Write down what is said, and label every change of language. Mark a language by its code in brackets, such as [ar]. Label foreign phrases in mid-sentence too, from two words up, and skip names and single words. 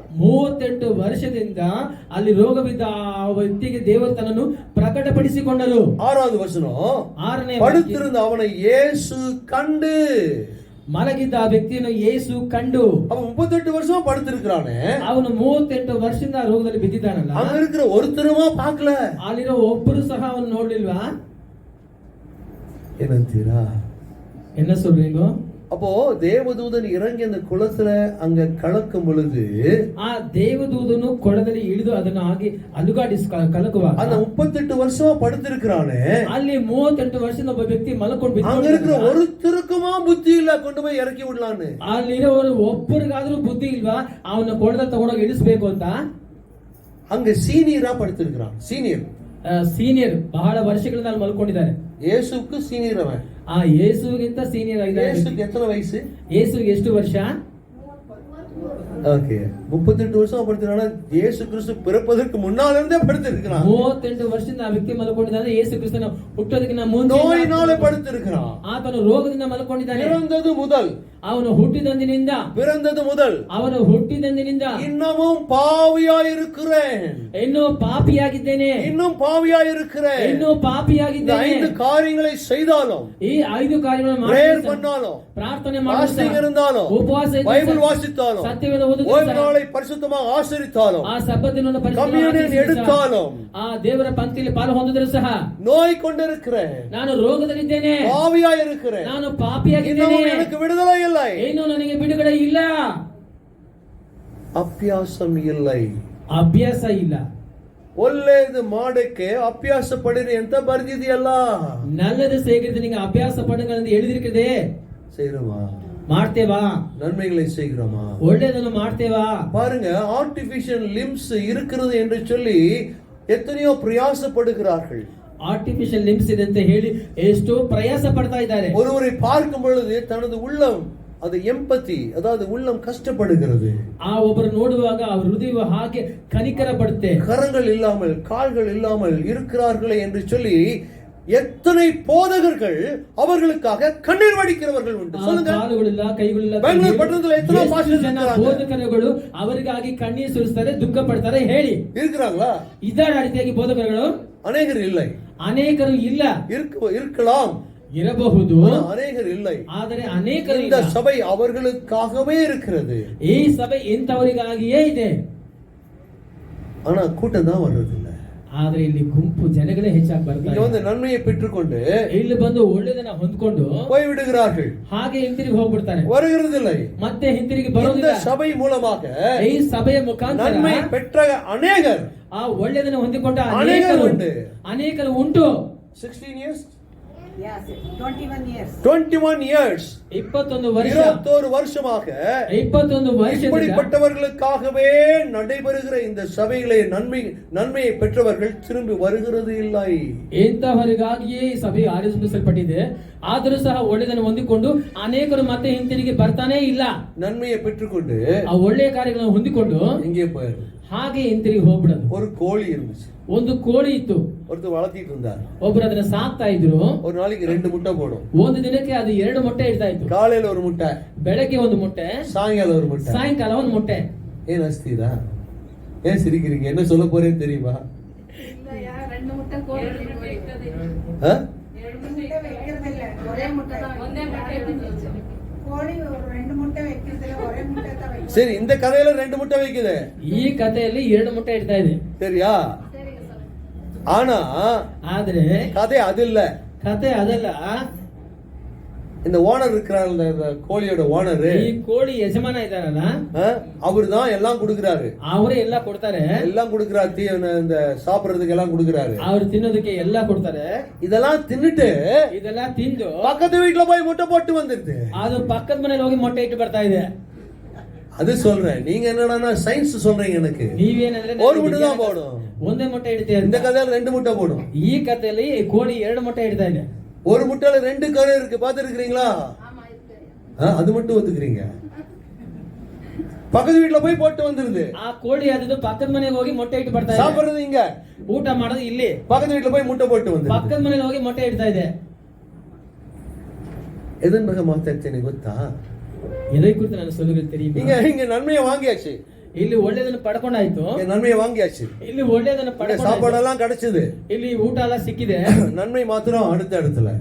[kn] 38 ವರ್ಷದಿಂದ ಅಲ್ಲಿ ರೋಗವಿದ್ದ ಆ ವ್ಯಕ್ತಿಗೆ ದೇವರು ತನ್ನನ್ನು ಪ್ರಕಟಪಡಿಸಿಕೊಂಡರು. [ta] 6வது வசனம், [kn] 6ನೇ [ta] படுத்திருந்த அவனை இயேசு கண்டு. [kn] ಮಲಗಿದ್ದ ಆ ವ್ಯಕ್ತಿಯನ್ನು ಯೇಸು ಕಂಡು. [ta] அவன் 38 வருஷமா படுத்திருக்கானே, [kn] ಅವನು 38 ವರ್ಷದಿಂದ ರೋಗದಲ್ಲಿ ಬಿದ್ದಿದ್ದಾನಲ್ಲ, [ta] அங்க இருக்கிற ஒருத்தருமா பார்க்கல, [kn] ಅಲ್ಲಿರೋ ಒಬ್ಬರು ಸಹ ಅವನು ನೋಡ್ಲಿಲ್ವಾ? ಏನಂತೀರಾ? [ta] என்ன சொல்றீங்க? அப்போ தேவதூதன் இறங்கி அந்த குளத்துல அங்க கலக்கும் பொழுது [kn] ಆ ದೇವದೂತನು ಕೊಳದಲ್ಲಿ ಇಳಿದು ಅದನ್ನು ಹಾಗೆ ಅಲುಗಾಡಿಸಿ ಕಲಕುವಾಗ [ta] அந்த 38 வருஷமா படுத்திருக்கிறானே, [kn] ಅಲ್ಲಿ 38 ವರ್ಷದ ಒಬ್ಬ ವ್ಯಕ್ತಿ ಮಲ್ಕೊಂಡು [ta] அங்க இருக்கிற ஒருத்தருக்குமா புத்தி இல்ல கொண்டு போய் இறக்கி விடலான்னு. [kn] ಅಲ್ಲಿರೋರು ಒಬ್ಬರಿಗಾದ್ರೂ ಬುದ್ಧಿ ಇಲ್ವಾ ಅವನ ಕೊಳದಲ್ಲಿ ತಗೊಂಡೋಗಿ ಇಳಿಸ್ಬೇಕು ಅಂತ. [ta] அங்க சீனியரா படுத்திருக்கிறான். [kn] ಸೀನಿಯರ್ ಬಹಳ ವರ್ಷಗಳಿಂದ ಅಲ್ಲಿ ಮಲ್ಕೊಂಡಿದ್ದಾರೆ. [ta] இயேசுக்கு சீனியர் அவன். [kn] ಆ ಯೇಸುಗಿಂತ ಸೀನಿಯರ್ ಆಗಿದ್ದಾರೆ. [ta] இயேசுக்கு எத்தனை வயசு? [kn] ಯೇಸುಗೆ ಎಷ್ಟು ವರ್ಷ? [ta] ஓகே, 38 வருஷம் படுத்திருக்கானா? இயேசு கிறிஸ்து பிறப்பதற்கு முன்னால இருந்தே படுத்திருக்கிறான். [kn] 38 ವರ್ಷದಿಂದ ಆ ವ್ಯಕ್ತಿ ಮಲ್ಕೊಂಡಿದ್ದಾನೆ. ಯೇಸು ಕ್ರಿಸ್ತನ ಹುಟ್ಟೋದಕ್ಕಿಂತ ಮುಂಚೆ [ta] நோயினாலே படுத்திருக்கிறான். [kn] ಆತನು ರೋಗದಿಂದ ಮಲ್ಕೊಂಡಿದ್ದಾನೆ. [ta] பிறந்தது முதல், [kn] ಅವನು ಹುಟ್ಟಿದಂದಿನಿಂದ [ta] இன்னமும் பாவியாய் இருக்கிறேன், [kn] ಇನ್ನೂ ಪಾಪಿಯಾಗಿದ್ದೇನೆ, [ta] இன்னும் பாவியாயிருக்கிறேன். 5 காரியங்களை செய்தாலும், [kn] ಈ 5 ಕಾರ್ಯಗಳನ್ನು [ta] பிரேயர் பண்ணாலும், [kn] ಪ್ರಾರ್ಥನೆ [ta] ஃபாஸ்டிங் இருந்தாலும், [kn] ಉಪವಾಸ [ta] பைபிள் வாசித்தாலும், [kn] ಸತ್ಯವೇದ ಓದುತ್ತಾலும், [ta] ஓய்வு நாளை பரிசுத்தமாக ஆசரித்தாலும், [kn] ಆ ಸಬ್ಬತ್ ದಿನವನ್ನು [ta] கம்யூனியன் எடுத்தாலும், [kn] ಆ ದೇವರ ಪಂಕ್ತಿಯಲ್ಲಿ ಪಾಲು ಹೊಂದಿದರೂ ಸಹ [ta] நோய் கொண்டிருக்கிறேன், [kn] ನಾನು ರೋಗದಲ್ಲಿದ್ದೇನೆ, [ta] பாவியாயிருக்கிறேன், [kn] ನಾನು ಪಾಪಿಯಾಗಿದ್ದೇನೆ, [ta] இன்னமும் எனக்கு விடுதலை இல்லை, [kn] ಏನು ನನಗೆ ಬಿಡುಗಡೆ ಇಲ್ಲ, [ta] ಅಭ್ಯಾಸಂ இல்லை, [kn] ಅಭ್ಯಾಸ ಇಲ್ಲ. ಒಳ್ಳೆಯದು ಮಾಡಕ್ಕೆ ಅಭ್ಯಾಸ ಪಡಿರಿ ಅಂತ ಬರ್ದಿದೆಯಲ್ಲ. [ta] நல்லது செய்கிறது நீங்க அபியாச பண்ணுங்க ಅಂತ எழுதிருக்குதே. செய்றோமா? [kn] ಮಾಡ್ತೇವಾ? [ta] நன்மைகளை செய்கிறோமா? [kn] ಒಳ್ಳೆಯದನ್ನು ಮಾಡ್ತೇವಾ? [ta] பாருங்க, [en] artificial limbs [ta] இருக்கிறது என்று சொல்லி எத்தனையோ பிரயாசப்படுகிறார்கள். [en] artificial limbs [kn] ಇದೆ ಅಂತ ಹೇಳಿ ಎಷ್ಟೋ ಪ್ರಯಾಸ ಪಡ್ತಾ ಇದ್ದಾರೆ. [ta] ஒருவரை பார்க்கும் பொழுது தனது உள்ளம், அது எம்பத்தி, அதாவது உள்ளம் கஷ்டப்படுகிறது. [kn] ಆ ಒಬ್ಬರು ನೋಡುವಾಗ ಅವರ ಹೃದಯ ಹಾಗೆ ಕನಿಕರ ಪಡುತ್ತೆ. [ta] கரங்கள் இல்லாமல் கால்கள் இல்லாமல் இருக்கிறார்களே என்று சொல்லி எத்தனை போதகர்கள் அவர்களுக்காக கண்ணீர் வடிக்கிறவர்கள் உண்டு. சொல்லுங்க. [kn] ಕಾಲುಗಳಿಲ್ಲ, ಕೈಗಳಿಲ್ಲ. [ta] பெங்களூர் பட்டணத்துல எத்தனை பாஸ்டர்ஸ் இருக்காங்க? [kn] ಬೋಧಕರುಗಳು ಅವರಿಗಾಗಿ ಕಣ್ಣೀರು ಸುರಿಸ್ತಾರೆ, ದುಃಖ ಪಡ್ತಾರೆ. ಹೇಳಿ, [ta] இருக்கிறாங்களா? [kn] ಇದ್ದಾರೆ ಆ ರೀತಿಯಾಗಿ ಬೋಧಕರುಗಳು? [ta] அநேகர் இல்லை. [kn] ಅನೇಕರು ಇಲ್ಲ. [ta] இருக்கலாம், [kn] ಇರಬಹುದು, ಅನೇಕರು இல்லை. ಆದರೆ ಅನೇಕರು [ta] இந்த [kn] ಇಲ್ಲ. [ta] சபை அவர்களுக்காகவே இருக்கிறது. [kn] ಈ ಸಭೆ ಇಂಥವರಿಗಾಗಿಯೇ ಇದೆ. [ta] ஆனா கூட்டம் தான் வர்றதில்லை. [kn] ಆದ್ರೆ ಇಲ್ಲಿ ಗುಂಪು ಜನಗಳೇ ಹೆಚ್ಚಾಗಿ ಬರ್ತಾರೆ. [ta] இங்க வந்து நன்மையை பெற்றுக்கொண்டு [kn] ಇಲ್ಲಿ ಬಂದು ಒಳ್ಳೆದನ್ನ ಹೊಂದ್ಕೊಂಡು [ta] போய் விடுகிறார்கள். [kn] ಹಾಗೆ ಹಿಂತಿರುಗಿ ಹೋಗ್ಬಿಡ್ತಾರೆ, [ta] வருகிறதில்லை. [kn] ಮತ್ತೆ ಹಿಂತಿರುಗಿ [ta] இந்த [kn] ಬರೋದಿಲ್ಲ. [ta] சபை மூலமாக [kn] ಈ ಸಭೆಯ ಮುಖಾಂತರ [ta] நன்மை பெற்ற அநேகர், [kn] ಆ ಒಳ್ಳೆದನ್ನ ಹೊಂದಿಕೊಂಡ ಅನೇಕರು ಉಂಟು. ಅನೇಕರು ಉಂಟು. [en] 16 years, Yes, 21 years. 21 years, [kn] 21 ವರ್ಷ, [ta] 21 வருஷமாக [kn] 21 ವರ್ಷದಿಂದ [ta] இப்படிப்பட்டவர்களுக்காகவே நடைபெறுகிற இந்த சபைகளை நன்மையை பெற்றவர்கள் திரும்பி வருகிறது இல்லை. [kn] ಇಂತಹವರಿಗಾಗಿಯೇ ಈ ಸಭೆ ಆರಿಸಲ್ಪಟ್ಟಿದೆ. ಆದರೂ ಸಹ ಒಳ್ಳೆದನ್ನು ಹೊಂದಿಕೊಂಡು ಅನೇಕರು ಮತ್ತೆ ಹಿಂತಿರುಗಿ ಬರ್ತಾನೆ ಇಲ್ಲ. [ta] நன்மையை பெற்றுக்கொண்டு [kn] ಆ ಒಳ್ಳೆಯ ಕಾರ್ಯಗಳನ್ನು ಹೊಂದಿಕೊಂಡು [ta] இங்கே போயிரு. [kn] ಹಾಗೆ ಹಿಂತಿರುಗಿ ಹೋಗ್ಬಿಡೋದು. [ta] ஒரு கோழி இருந்துச்சு, [kn] ಒಂದು ಕೋಳಿ ಇತ್ತು, [ta] ஒருத்தர் வளர்த்திட்டு இருந்தார். [kn] ಒಬ್ರು ಅದನ್ನ ಸಾಕ್ತಾ ಇದ್ರು. [ta] ஒரு நாளைக்கு 2 முட்டை போடும். [kn] ಒಂದು ದಿನಕ್ಕೆ ಅದು 2 ಮೊಟ್ಟೆ ಇಡ್ತಾ ಇತ್ತು. [ta] காலையில ஒரு முட்டை, [kn] ಬೆಳಗ್ಗೆ ಒಂದು ಮೊಟ್ಟೆ, [ta] சாயங்காலம் ஒரு முட்டை. [kn] ಸಾಯಂಕಾಲ ಒಂದು ಮೊಟ್ಟೆ. [ta] ஏன் அஸ்திதா? ஏன் சிரிக்கிறீங்க? என்ன சொல்ல போறேன்னு தெரியுமா? ரெண்டு முட்டை வைக்கிறதில்ல, ஒரே முட்டை தான். கோழி ஒரு 2 முட்டை வைக்கிறதில்ல, ஒரே முட்டை தான் வைக்கும். சரி, இந்த கதையில 2 முட்டை வைக்குது. [kn] ಈ ಕಥೆಯಲ್ಲಿ 2 ಮೊಟ್ಟೆ ಇಡ್ತಾ ಇದೆ. [ta] சரியா? ஆனா [kn] ಆದ್ರೆ [ta] கதை அது இல்ல. [kn] ಕಥೆ ಅದಲ್ಲ. [ta] இந்த ஓனர் இருக்கிறார், இந்த கோழியோட ஓனர், [kn] ಈ ಕೋಳಿ ಯಜಮಾನ ಇದ್ದಾರಲ್ಲ, [ta] அவர் தான் எல்லாம் கொடுக்கிறாரு. [kn] ಅವರೇ ಎಲ್ಲ ಕೊಡ್ತಾರೆ. [ta] எல்லாம் கொடுக்கிறாரு, இந்த சாப்பிடுறதுக்கு எல்லாம் கொடுக்கிறாரு. [kn] ಅವ್ರು ತಿನ್ನೋದಕ್ಕೆ ಎಲ್ಲ ಕೊಡ್ತಾರೆ. [ta] இதெல்லாம் தின்னுட்டு [kn] ಇದೆಲ್ಲ ತಿಂದು [ta] பக்கத்து வீட்டுல போய் முட்டை போட்டு வந்துருது. [kn] ಅದು ಪಕ್ಕದ ಮನೇಲಿ ಹೋಗಿ ಮೊಟ್ಟೆ ಇಟ್ಟು ಬರ್ತಾ ಇದೆ. [ta] அது சொல்றேன். நீங்க என்னடா சயின்ஸ் சொல்றீங்க? எனக்கு [kn] ನೀವೇನಂದ್ರೆ [ta] ஒரு முட்டை தான் போடும். [kn] ಒಂದೇ ಮೊಟ್ಟೆ ಇಡ್ತೀವಿ. [ta] இந்த கதையில 2 முட்டை போடும். [kn] ಈ ಕಥೆಯಲ್ಲಿ ಕೋಳಿ 2 ಮೊಟ್ಟೆ ಇಡ್ತಾ ಇದೆ. [ta] ஒரு முட்டையில 2 கரு இருக்கு, பாத்துருக்கீங்களா? அது மட்டும் ஒத்துக்கிறீங்க. பக்கத்து வீட்டுல போய் போட்டு வந்துருது. [kn] ಆ ಕೋಳಿ ಅದು ಪಕ್ಕದ ಮನೆಗೆ ಹೋಗಿ ಮೊಟ್ಟೆ ಇಟ್ಟು ಬರ್ತಾ ಇದೆ. [ta] சாப்பிடுறது இங்க, [kn] ಊಟ ಮಾಡೋದು ಇಲ್ಲಿ. [ta] பக்கத்து வீட்டுல போய் முட்டை போட்டு வந்து [kn] ಪಕ್ಕದ ಮನೆಗೆ ಹೋಗಿ ಮೊಟ್ಟೆ ಇಡ್ತಾ ಇದೆ. எதன் ಬಗ್ಗೆ ಮಾತಾಡ್ತೇನೆ ಗೊತ್ತಾ? [ta] இதை குறித்து நான் சொல்லுகிறது தெரியுமா? இங்க நன்மையை வாங்கியாச்சு, [kn] ಇಲ್ಲಿ ಒಳ್ಳೆದನ್ನು ಪಡ್ಕೊಂಡಾಯ್ತು. [ta] நன்மையை வாங்கியாச்சு, [kn] ಇಲ್ಲಿ ಒಳ್ಳೆದನ್ನು ಪಡ್ಕೊಂಡಾಯ್ತು, [ta] சாப்பாடெல்லாம் கிடைச்சது, [kn] ಇಲ್ಲಿ ಊಟ ಎಲ್ಲ ಸಿಕ್ಕಿದೆ. [ta] நன்மை மாத்திரம் அடுத்த இடத்துல,